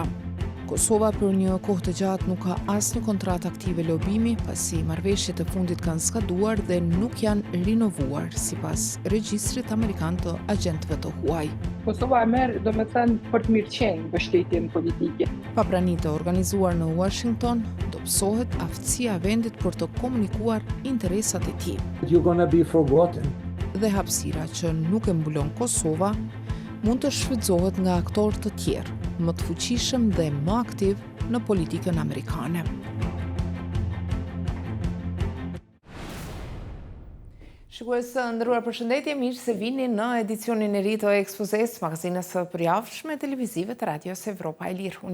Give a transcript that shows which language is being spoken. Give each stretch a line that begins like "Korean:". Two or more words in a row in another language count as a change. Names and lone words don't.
Albanian: Kosova për një kohë të gjatë nuk ka asnjë kontratë aktive lobimi, pasi marrëveshjet e fundit kanë skaduar dhe nuk janë rinovuar sipas regjistrit amerikan të agjentëve të huaj. Kosova e merr, domethënë, për të mirëqenë mbështetjen politike. Pa prani të organizuar në Washington, dobësohet aftësia e vendit për të komunikuar interesat e tij.
English: You're gonna be forgotten.
Albanian: Dhe hapësira që nuk e mbulon Kosova mund të shfrytëzohet nga aktorë të tjerë, më të fuqishëm dhe më aktiv në politikën amerikane. Shikues të nderuar, përshëndetje, mirë se vini në edicionin e ri të Ekspozes, magazinës së përjavshme televizive të Radios Evropa e Lirë.